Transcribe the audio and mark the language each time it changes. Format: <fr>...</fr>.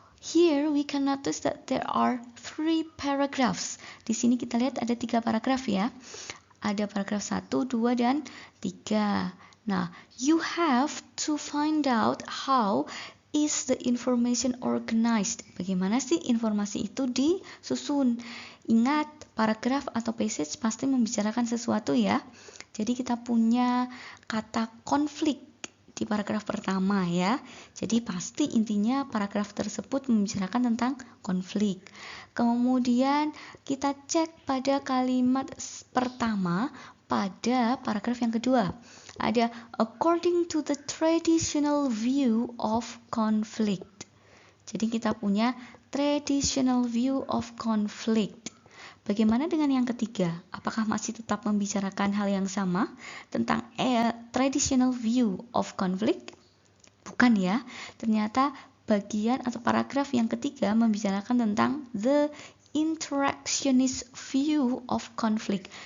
<en>Here we can notice that there are 3 paragraphs.</en> <id>Di sini kita lihat ada 3 paragraf ya. Ada paragraf 1, 2, dan 3.</id> <en>Nah, you have to find out how is the information organized.</en> <id>Bagaimana sih informasi itu disusun? Ingat, paragraf atau passage pasti membicarakan sesuatu ya. Jadi kita punya kata konflik di paragraf pertama ya. Jadi pasti intinya paragraf tersebut membicarakan tentang konflik. Kemudian kita cek pada kalimat pertama pada paragraf yang kedua.</id> <en>Ada according to the traditional view of conflict.</en> <id>Jadi kita punya traditional view of conflict. Bagaimana dengan yang ketiga? Apakah masih tetap membicarakan hal yang sama tentang traditional view of conflict? Bukan ya. Ternyata bagian atau paragraf yang ketiga membicarakan tentang</id> <en>the interactionist view of conflict.</en>